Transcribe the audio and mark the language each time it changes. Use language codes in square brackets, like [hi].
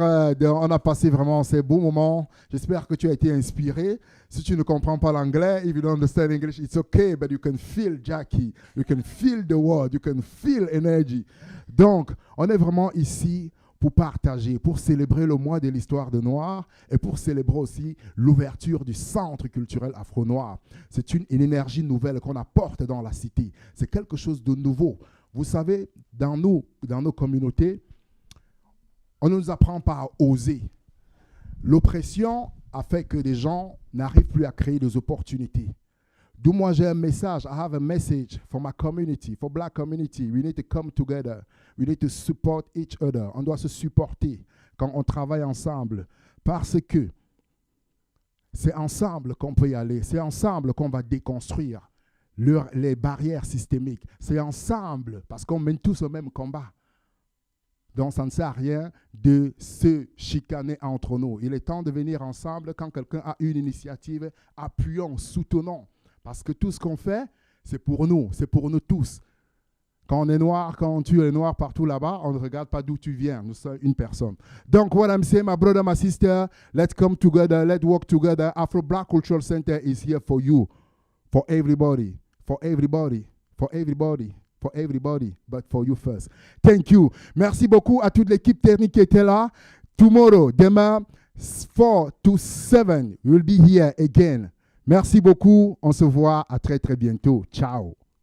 [fr] On a passé vraiment ces beaux moments. J'espère que tu as été inspiré. Si tu ne comprends pas l'anglais, [en] if you don't understand English, it's okay, but you can feel Jacqui. You can feel the word. You can feel energy. [fr] Donc, on est vraiment ici pour partager, pour célébrer le mois de l'histoire de Noir et pour célébrer aussi l'ouverture du centre culturel afro-noir. C'est une énergie nouvelle qu'on apporte dans la cité. C'est quelque chose de nouveau. Vous savez, dans nos communautés, on ne nous apprend pas à oser. L'oppression a fait que des gens n'arrivent plus à créer des opportunités. D'où moi j'ai un message. [en] I have a message for my community, for black community. We need to come together. We need to support each other. [fr] On doit se supporter quand on travaille ensemble. Parce que c'est ensemble qu'on peut y aller. C'est ensemble qu'on va déconstruire les barrières systémiques. C'est ensemble parce qu'on mène tous au même combat. Donc, ça ne sert à rien de se chicaner entre nous. Il est temps de venir ensemble quand quelqu'un a une initiative. Appuyons, soutenons. Parce que tout ce qu'on fait, c'est pour nous tous. Quand on est noir, quand tu es noir partout là-bas, on ne regarde pas d'où tu viens. Nous sommes une personne. [en] Donc, what I'm saying, my brother, my sister, let's come together, let's work together. Afro Black Cultural Center is here for you, for everybody, for everybody, for everybody. For everybody, but for you first. Thank you. [fr] Merci beaucoup à toute l'équipe technique qui était là. Tomorrow, demain, [en] 4 to 7, we'll be here again. [fr] Merci beaucoup. On se voit à très très bientôt. Ciao.